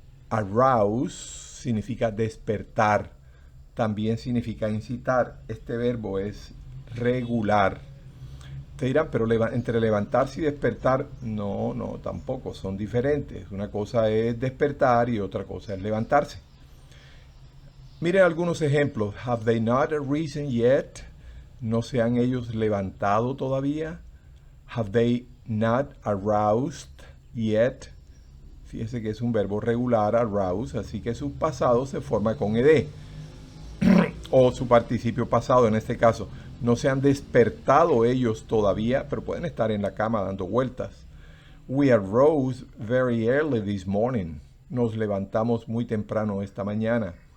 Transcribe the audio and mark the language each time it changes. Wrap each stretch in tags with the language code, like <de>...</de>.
<es>Arouse significa despertar. También significa incitar. Este verbo es regular. Te dirán, pero entre levantarse y despertar, no, tampoco, son diferentes. Una cosa es despertar y otra cosa es levantarse. Miren algunos ejemplos.</es> <en>Have they not arisen yet?</en> <es>¿No se han ellos levantado todavía?</es> <en>Have they not aroused yet?</en> <es>Fíjese que es un verbo regular, arouse, así que su pasado se forma con ed. O su participio pasado en este caso. No se han despertado ellos todavía, pero pueden estar en la cama dando vueltas.</es> <en>We arose very early this morning.</en> <es>Nos levantamos muy temprano esta mañana.</es>